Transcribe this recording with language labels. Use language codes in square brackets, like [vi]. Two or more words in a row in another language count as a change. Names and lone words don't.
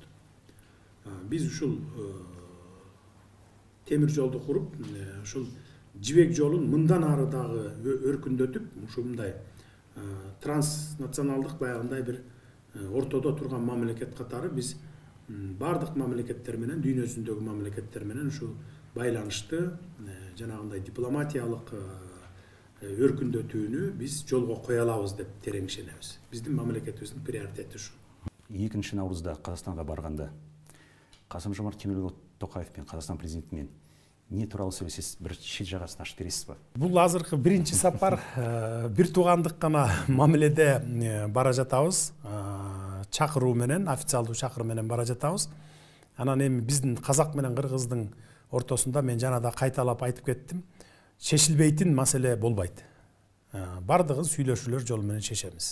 [ky] Биз ушул темир жолду куруп, ушул жибек жолун мындан ары дагы өркүндөтүп, ушундай транснационалдык баягындай бир ортодо турган мамлекет катары биз бардык мамлекеттер менен, дүйнө жүзүндөгү мамлекеттер менен ушу байланышты, жанагындай дипломатиялык өркүндөтүүнү биз жолго кое алабыз деп терең ишенебиз. Биздин мамлекетибиздин приоритети ушу. [kk] 2 наурызда Казакстанга барганда Касым-Жомарт Кемелұлы Тоқаев пен Қазақстан президентімен не туралы сөйлесесіз, бір шет жағасын ашып бересіз ба? [ky] Бул азыркы биринчи сапар бир туугандык гана мамиледе бара жатабыз. Чакыруу менен, официалдуу чакыруу менен бара жатабыз. Анан эми биздин казак менен кыргыздын ортосунда мен жана да кайталап айтып кеттим. Чечилбейтин маселе болбойт. Бардыгын сүйлөшүүлөр жолу менен чечебиз.